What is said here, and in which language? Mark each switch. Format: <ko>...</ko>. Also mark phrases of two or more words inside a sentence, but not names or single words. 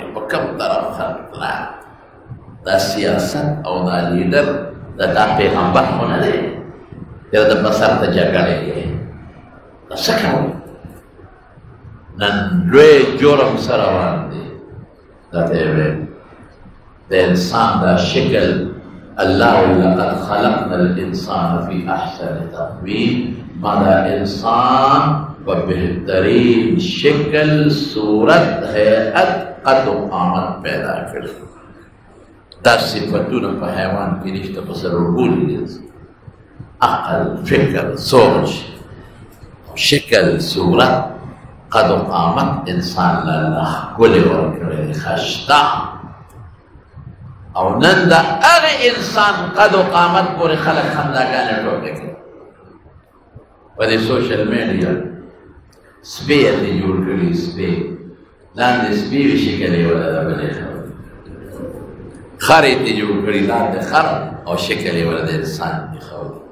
<ps>په کم طرف خلق لا دا سیاست او دا لیډر دا تا پیغمبر خو نه دی یا دا بسر ته جګړې کوي دا څه کوي نن لوی جرم سره روان دی دا ته ویل د انسان دا شکل الله</ps> <ar>لقد خلقنا الانسان في احسن تقویم</ar> <ps>ما دا انسان په بهترین شکل صورت هیئت قد و قامت پیدا کړی دا صفتونه په حیوان کې نشته په سره رګونې دي عقل فکر سوچ شکل صورت قد و قامت انسان لله ښکلې ورکړې خشته او نن د هغې انسان قد و قامت پورې خلک خنداګانې ټوکې کوي په دې سوشل میډیا سپی یې ترې جوړ کړي سپی لاندې سپي وي شکل یې ولا د بلې خر یې ترې جوړ کړي لاندې خر او شکل یې ولا د انسان ایښودی</ps>